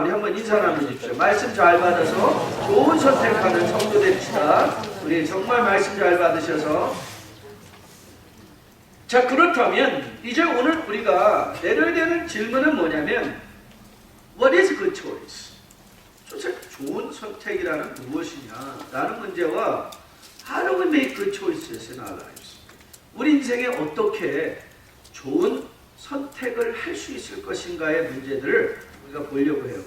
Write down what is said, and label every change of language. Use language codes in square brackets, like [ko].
[ko] 우리 한번 인사 나누십시오. 말씀 잘 받아서 좋은 선택하는 성도 됩시다. 우리 정말 말씀 잘 받으셔서. 자, 그렇다면 이제 오늘 우리가 내려야 되는 질문은 뭐냐면 [en] What is a good choice? [ko] 도대체 좋은 선택이라는 무엇이냐 라는 문제와 [en] How do we make good choices in our lives? [ko] 우리 인생에 어떻게 좋은 선택을 할 수 있을 것인가의 문제들을 우리가 보려고 해요.